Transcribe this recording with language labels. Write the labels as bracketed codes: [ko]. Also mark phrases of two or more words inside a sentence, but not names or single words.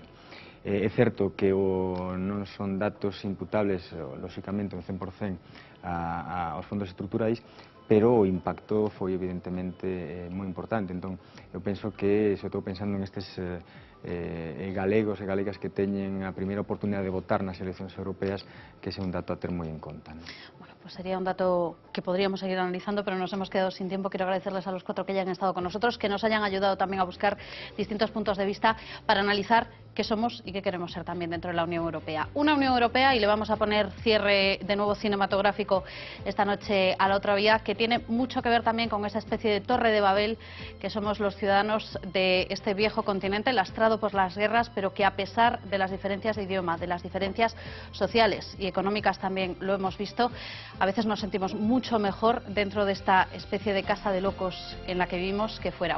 [gl] É certo que non son datos imputables, lóxicamente, un 100% aos fondos estruturais, pero o impacto foi evidentemente moi importante. Entón, eu penso que, se estou pensando en estes galegos e galegas que teñen a primeira oportunidade de votar nas eleccións europeas, que ese é un dato a ter moi en conta. [es] Bueno, pues sería un dato que podríamos seguir analizando, pero nos hemos quedado sin tiempo. Quiero agradecerles a los 4 que hayan estado con nosotros, que nos hayan ayudado también a buscar distintos puntos de vista para analizar qué somos y qué queremos ser también dentro de la Unión Europea. Una Unión Europea, y le vamos a poner cierre de nuevo cinematográfico esta noche a la otra vía, que tiene mucho que ver también con esa especie de torre de Babel que somos los ciudadanos de este viejo continente, lastrado por las guerras, pero que a pesar de las diferencias de idioma, de las diferencias sociales y económicas también lo hemos visto, a veces nos sentimos mucho mejor dentro de esta especie de casa de locos en la que vivimos que fuera.